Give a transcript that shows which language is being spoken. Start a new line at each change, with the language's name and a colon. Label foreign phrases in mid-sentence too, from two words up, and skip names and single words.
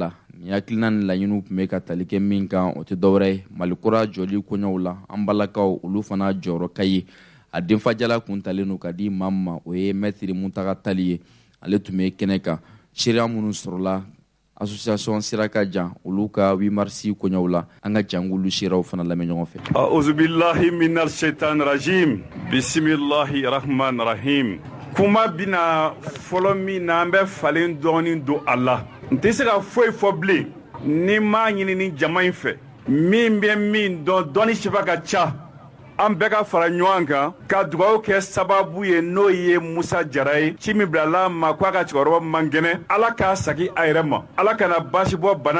Bambara: la ni hakilina ni laɲiniw tun bɛ ka tali kɛ min kan o tɛ dɔwɛrɛ ye malikura jɔli kɔɲɔw la an balakaw olu fana jɔyɔrɔ ka ye a denfajala kun talen don ka di maa min ma o ye mɛtiri Muntaga Tali ye ale tun bɛ kɛnɛ kan seereya minnu sɔrɔla association Siraka Jan olu ka 8 mars kɔɲɔw la an ka jangulu seeraw fana lamɛn ɲɔgɔn fɛ.
Arabic: أعوذ بالله من الشيطان الرجيم بسم الله الرحمن الرحيم.
Bambara: Kuma bina fɔlɔ min na an bɛ falen dɔɔni don a la n tɛ se ka foyi fɔ bilen ni m'a ɲini ni jama in fɛ min bɛ min dɔn dɔnni sifa ka ca an bɛɛ ka fara ɲɔgɔn kan ka dugawu kɛ sababu ye n'o ye Musa Jara ye ci min bilala ma k'a ka cɛkɔrɔba man kɛnɛ Ala k'a sagi a yɛrɛ ma Ala kana basi bɔ bana